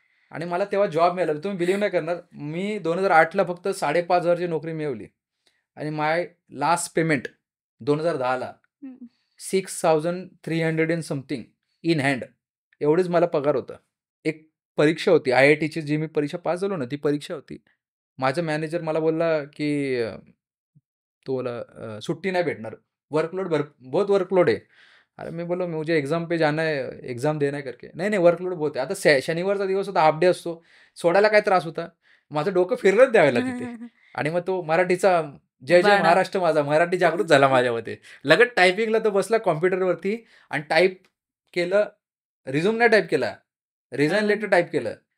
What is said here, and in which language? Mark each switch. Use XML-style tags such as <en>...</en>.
<mr>आणि मला तेव्हा जॉब मिळाला. तुम्ही बिलीव्ह नाही करणार, मी 2008ला फक्त 5,500ची नोकरी मिळवली आणि</mr> <en>my last payment 2010ला 6,300 and something in hand,</en> <mr>एवढीच मला पगार होता. एक परीक्षा होती IITची, जी मी परीक्षा पास झालो ना, ती परीक्षा होती. माझा मॅनेजर मला बोलला की तुला सुट्टी नाही भेटणार, वर्कलोड बहुत वर्कलोड आहे. अरे मी बोललो,</mr> <hi>मुझे एग्जाम पे जाना है, एग्जाम देना है करके.</hi> <mr>नाही वर्कलोड बहुत आहे. आता शनिवारचा दिवस होता, हाफ डे असतो, सोडायला काय त्रास होता. माझं डोकं फिरलंच द्यावेला तिथे. आणि मग तो मराठीचा जय जय महाराष्ट्र माझा मराठी जागृत झाला माझ्यामध्ये. लगेच टायपिंगला तो बसला कॉम्प्युटरवरती आणि टाईप केलं, रिझ्यूम नाही टाईप केला, रिझाईन लेटर टाईप केलं.</mr>